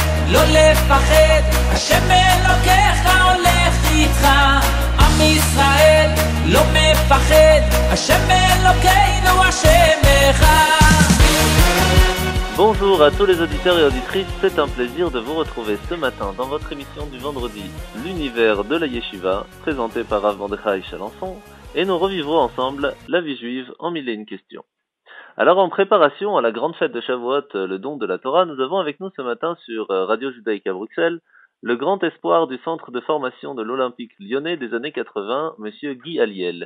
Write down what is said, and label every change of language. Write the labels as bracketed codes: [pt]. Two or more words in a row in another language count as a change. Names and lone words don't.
[he] לא לפחד, השם אלוקיך הולך איתך. עם ישראל לא מפחד, השם אלוקינו השם אחד. [fr] Bonjour à tous les auditeurs et auditrices, c'est un plaisir de vous retrouver ce matin dans votre émission du vendredi, l'univers de la Yeshiva, présenté par Rav Mordechai Chalençon, et nous revivrons ensemble la vie juive en 1001 questions. Alors en préparation à la grande fête de Shavuot, le don de la Torah, nous avons avec nous ce matin sur Radio Judaïque à Bruxelles, le grand espoir du centre de formation de l'Olympique lyonnais des années 80, Monsieur Guy Aliel.